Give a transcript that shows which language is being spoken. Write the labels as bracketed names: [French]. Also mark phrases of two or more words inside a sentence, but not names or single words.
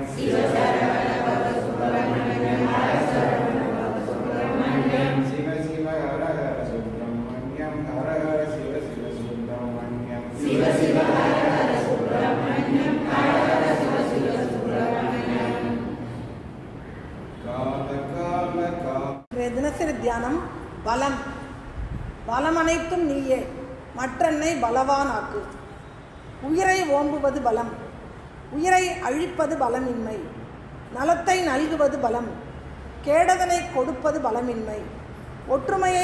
[Sanskrit] शिव शरवण भव सुब्रह्मण्यं हर शरवण भव सुब्रह्मण्यं शिव शिव हर हर सुब्रह्मण्यं हर हर शिव शिव सुब्रह्मण्यं शिव शिव हर हर सुब्रह्मण्यं हर हर शिव शिव सुब्रह्मण्यं काल काल काल [Tamil] இன்றைய தினசரி தியானம் பலம் பலம் அனைத்தும் நீயே மற்றென்னை பலவானாக்கு உயிரை ஓம்புவது பலம் உயிரை அழிப்பது பலமின்மை நலத்தை நல்குவது பலம் கேடதனை கொடுப்பது பலமின்மை ஒற்றுமையை